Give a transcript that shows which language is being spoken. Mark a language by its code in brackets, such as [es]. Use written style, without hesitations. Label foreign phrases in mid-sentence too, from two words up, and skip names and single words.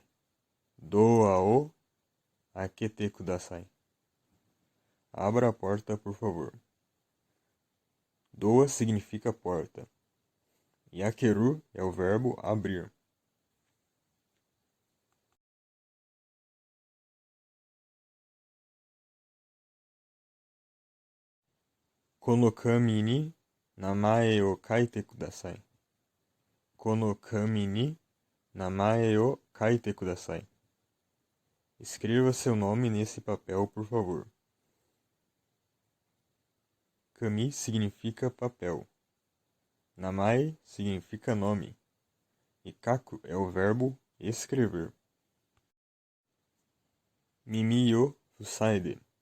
[ja] ドアを開けてください. [pt] Abra a porta, por favor. Doa significa porta. E akeru é o verbo abrir. [ja] この紙に名前を書いてください. この紙に名前を書いてください. [pt] Escreva seu nome nesse papel, por favor. Kami significa papel. Namae significa nome. E kaku é o verbo escrever. [ja] 耳を塞いで.